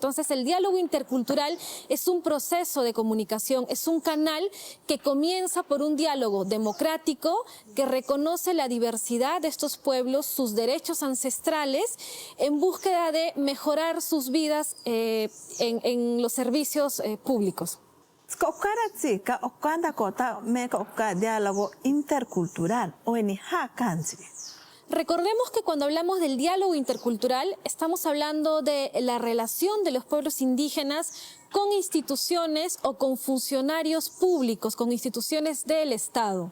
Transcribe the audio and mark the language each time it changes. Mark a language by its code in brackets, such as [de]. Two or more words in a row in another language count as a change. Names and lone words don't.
[es] Entonces el diálogo intercultural es un proceso de comunicación, es un canal que comienza por un diálogo democrático que reconoce la diversidad de estos pueblos, sus derechos ancestrales, en búsqueda de mejorar sus vidas en los servicios públicos. [cni] Skokaratsika okanda kota meka oka [es] diálogo intercultural [cni] o eniha kansi. [es] Recordemos que cuando hablamos del diálogo intercultural estamos hablando de la relación de los pueblos indígenas con instituciones o con funcionarios públicos, con instituciones del Estado.